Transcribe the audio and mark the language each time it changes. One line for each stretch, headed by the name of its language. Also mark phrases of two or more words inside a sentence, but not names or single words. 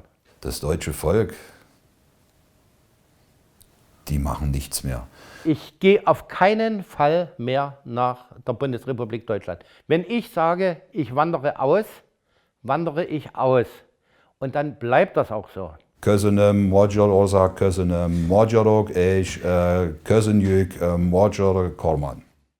German: Das deutsche Volk, die machen nichts mehr. Ich gehe auf keinen Fall mehr nach der Bundesrepublik Deutschland. Wenn ich sage, ich wandere aus, wandere ich aus. Und dann bleibt das auch so.
Hungarian: Köszönöm, Magyarország, köszönöm, magyarok, és köszönjük, magyar kormány.